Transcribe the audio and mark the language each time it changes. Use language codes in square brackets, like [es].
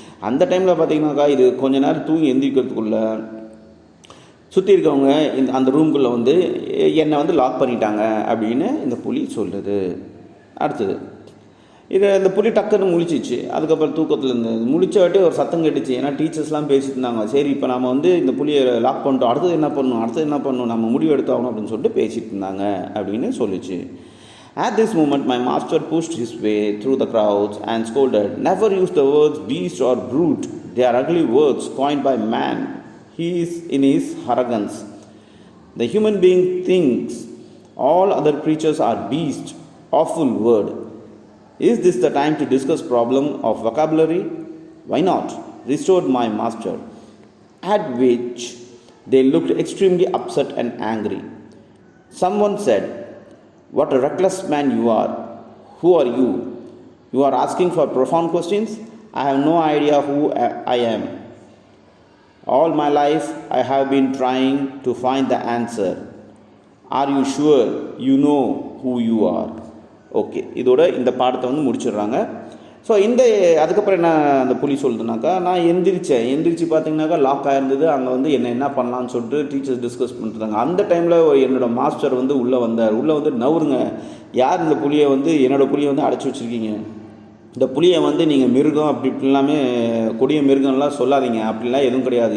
[ta] அந்த டைமில் பார்த்தீங்கன்னாக்கா இது கொஞ்ச நேரம் தூங்கி எந்திரிக்கிறதுக்குள்ள சுற்றி இருக்கவங்க அந்த ரூம்குள்ளே வந்து என்னை வந்து லாக் பண்ணிட்டாங்க அப்படின்னு இந்த புலி சொல்லுது. அடுத்தது, இது இந்த புலி டக்குன்னு முழிச்சிச்சு. அதுக்கப்புறம் தூக்கத்தில் இருந்தது முழிச்சாட்டி ஒரு சத்தம் கேட்டுச்சு. ஏன்னா டீச்சர்ஸ்லாம் பேசிட்டு இருந்தாங்க. சரி இப்போ நம்ம வந்து இந்த புலியை லாக் பண்ணிட்டோம், அடுத்தது என்ன பண்ணணும் நம்ம முடிவு எடுத்தாகணும் அப்படின்னு சொல்லிட்டு பேசிட்டு இருந்தாங்க அப்படின்னு சொல்லிச்சு. [en] At this moment, my master pushed his way through the crowds and scolded, "Never use the words beast or brute. They are ugly words coined by man. He is in his arrogance. The human being thinks all other creatures are beasts. Awful word. Is this the time to discuss problem of vocabulary? Why not?" restored my master. At which they looked extremely upset and angry. Someone said, "What a reckless man you are. Who are you? You are asking for profound questions? I have no idea who I am. All my life I have been trying to find the answer. Are you sure you know who you are?" [ta] Okay, இதோட இந்த பாடத்தை வந்து முடிச்சிடுறாங்க. So அதுக்கப்புறம் என்ன அந்த புலி சொல்லுதுனாக்கா, நான் எந்திரிச்சு பார்த்தீங்கன்னாக்கா லாக் ஆகிருந்தது. அங்கே வந்து என்ன பண்ணலான்னு சொல்லிட்டு டீச்சர்ஸ் டிஸ்கஸ் பண்ணிட்டுருந்தாங்க. அந்த டைமில் என்னோடய மாஸ்டர் வந்து உள்ளே வந்து நவருங்க, யார் இந்த புலியை வந்து என்னோடய புலியை வந்து அடைச்சி வச்சுருக்கீங்க, இந்த புலியை வந்து நீங்கள் மிருகம் அப்படி இப்படிலாமே கொடிய மிருகம்லாம் சொல்லாதீங்க, அப்படிலாம் எதுவும் கிடையாது.